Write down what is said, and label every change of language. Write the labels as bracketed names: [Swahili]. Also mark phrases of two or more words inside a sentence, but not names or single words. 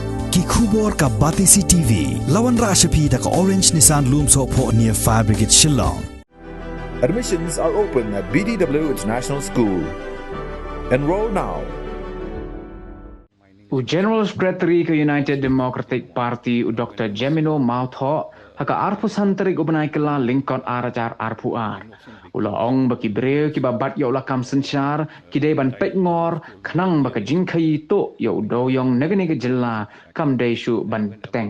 [Khasi] ki khubor ka Batisi TV lawan rashapi da ka Orange Nissan Loomso po near Fire Brigade Shillong. [English] Admissions are open at BDW International School. Enroll now. [Khasi] General Secretary ke United Democratic Party Dr. Jemino Mawthoh haka arpu santarik ubanai kela lingkot arajar arpu ar. Ula ong baki breu ki babat ya ula kam sensyar ki dei ban Peitngor khnang baka Jingkhaïi to ya Dewïong nege jela kam dei shu ban Peitngor.